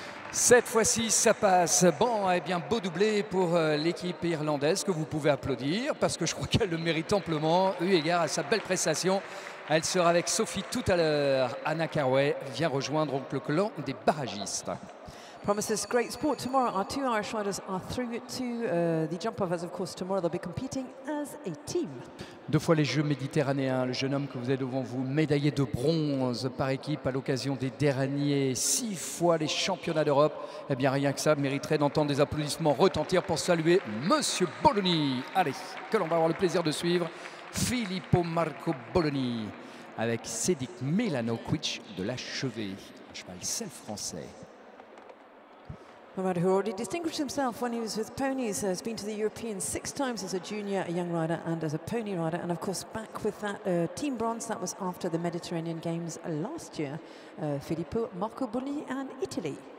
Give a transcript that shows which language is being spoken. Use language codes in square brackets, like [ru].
[fr] Cette fois-ci, ça passe. Bon, eh bien, beau doublé pour l'équipe irlandaise que vous pouvez applaudir parce que je crois qu'elle le mérite amplement, eu égard à sa belle prestation. Elle sera avec Sophie tout à l'heure. Anna Carway vient rejoindre donc le clan des barragistes. [en] Promises great sport tomorrow. Our 2 Irish riders are through to the jump-off, as of course tomorrow they'll be competing as a team. [fr] 2 fois les Jeux méditerranéens, le jeune homme que vous avez devant vous, médaillé de bronze par équipe à l'occasion des derniers, 6 fois les championnats d'Europe. Eh bien rien que ça mériterait d'entendre des applaudissements retentir pour saluer Monsieur Bologni. Allez, que l'on va avoir le plaisir de suivre Filippo Marco Bologni avec Cédric Melano-Quitch de la Chevet, un cheval selle français. [en] A rider who already distinguished himself when he was with ponies, has been to the Europeans 6 times as a junior, a young rider, and as a pony rider, and of course back with that team bronze. That was after the Mediterranean Games last year. Filippo Marco Bologni and Italy.